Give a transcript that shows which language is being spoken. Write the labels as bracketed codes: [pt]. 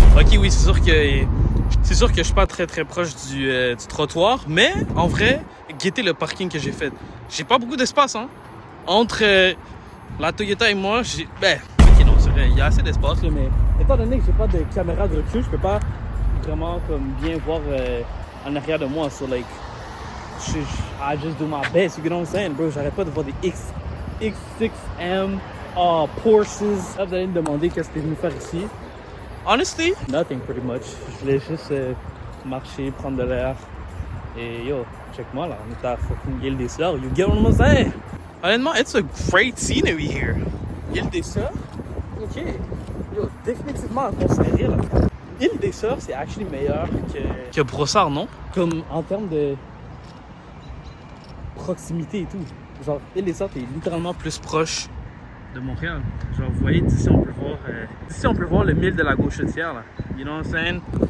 [fr] Ok, oui, c'est sûr que je suis pas très proche du trottoir, mais en vrai, guettez le parking que j'ai fait. J'ai pas beaucoup d'espace, hein. Entre la Toyota et moi, ok, non, c'est vrai, il y a assez d'espace, là, mais étant donné que j'ai pas de caméra de recul, je peux pas vraiment comme bien voir en arrière de moi. [en] So, like, I just do my best, you know what I'm saying, bro? [fr] J'arrête pas de voir des X6M, Porsches. Là, vous allez me demander qu'est-ce que t'es venu faire ici. [en] Honestly, nothing pretty much. [fr] Je voulais juste marcher, prendre de l'air. Et yo, check-moi là, on est à fucking Île des Sœurs. [en] You get what I'm saying? [fr] Honnêtement, [en] it's a great scenery here. [fr] Île des Sœurs? Ok. Yo, définitivement à considérer là. Île des Sœurs, c'est actually meilleur que Brossard, non? Comme en termes de proximité et tout. Genre, Île des Sœurs, t'es littéralement plus proche de Montréal. Genre, vous voyez, d'ici on peut voir le mille de la Gauchetière là. [en] You know what I'm saying?